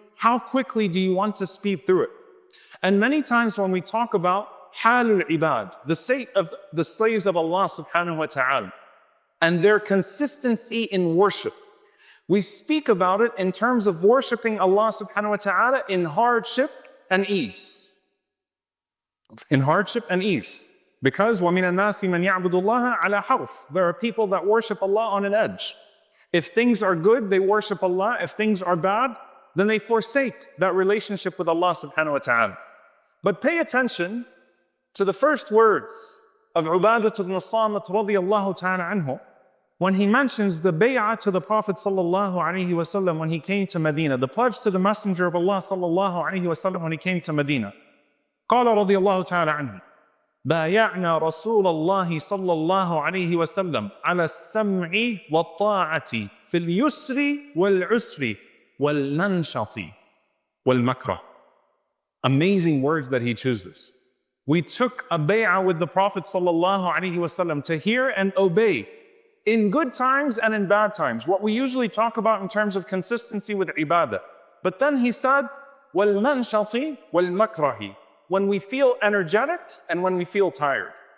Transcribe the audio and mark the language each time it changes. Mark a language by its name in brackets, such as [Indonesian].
[English] How quickly do you want to speed through it? And many times when we talk about halul ibad, the state of the slaves of Allah subhanahu wa ta'ala, and their consistency in worship, we speak about it in terms of worshiping Allah subhanahu wa ta'ala in hardship and ease. In hardship and ease. Because [Arabic] وَمِنَ النَّاسِ مَنْ يَعْبُدُ اللَّهَ عَلَى حَرْفٍ. [English] There are people that worship Allah on an edge. If things are good, they worship Allah. If things are bad, then they forsake that relationship with Allah subhanahu wa ta'ala. But pay attention to the first words of Ubadah ibn Samit radiyallahu ta'ala anhu, when he mentions the bay'ah to the Prophet sallallahu alaihi wasallam when he came to Medina, the pledge to the Messenger of Allah sallallahu alaihi wasallam when he came to Medina. [Arabic] قال رضي الله تعالى عنه بايعنا رسول الله صلى الله عليه وسلم على السمع والطاعة في اليسر والعسر والننشط والمكره. [English] Amazing words that he chooses. We took a bay'ah with the Prophet sallallahu alaihi wasallam to hear and obey in good times and in bad times, what we usually talk about in terms of consistency with ibadah. But then he said, [Arabic] وَالْمَنْشَطِ وَالْمَكْرَهِ, [English] when we feel energetic and when we feel tired.